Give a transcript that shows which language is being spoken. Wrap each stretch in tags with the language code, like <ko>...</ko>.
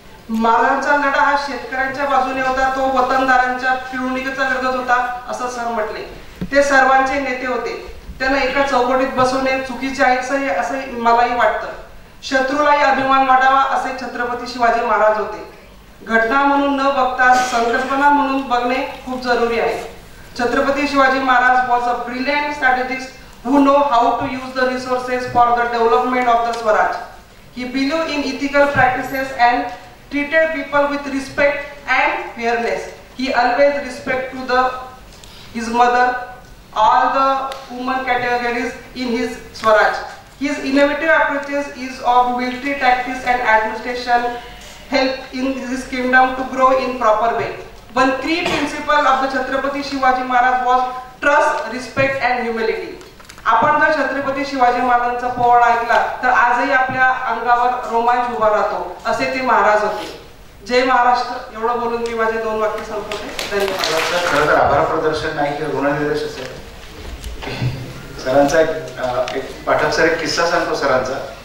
<mr>महाराजांचा लढा हा शेतकऱ्यांच्या बाजूने होता, तो वतनदारांच्या पिळवणुकीचा लढत होता असं सर म्हटले. ते सर्वांचे नेते होते. त्यांना एका चौकटीत बसवणे चुकीचे आहे असं मलाही वाटतं. शत्रूलाही अभिमान वाटावा असे छत्रपती शिवाजी महाराज होते. घटना म्हणून न बघता संकल्पना म्हणून बघणे खूप जरुरी आहे.</mr> <en>Chhatrapati Shivaji Maharaj was a brilliant strategist who know how to use the resources for the development of the Swaraj. He believed in ethical practices and treated people with respect and fairness. He always respect to his mother, all the women categories in his Swaraj. His innovative approaches is of military tactics and administration help in his kingdom to grow in proper way. One key principle of the Chhatrapati Shivaji Maharaj was trust, respect and humility.</en> <mr>आपण जर छत्रपती शिवाजी महाराजांचा पोवाडा ऐकला तर आजही आपल्या अंगावर रोमांच उभा राहतो. असे ते महाराज होते. जय महाराष्ट्र. एवढं बोलून मी माझे 2 वाक्य संपवते. धन्यवाद. खरं तर आभार प्रदर्शन नाही की ऋणनिर्देश असेल. सरांचा एक पाठक सर एक किस्सा सांगतो सरांचा.</mr>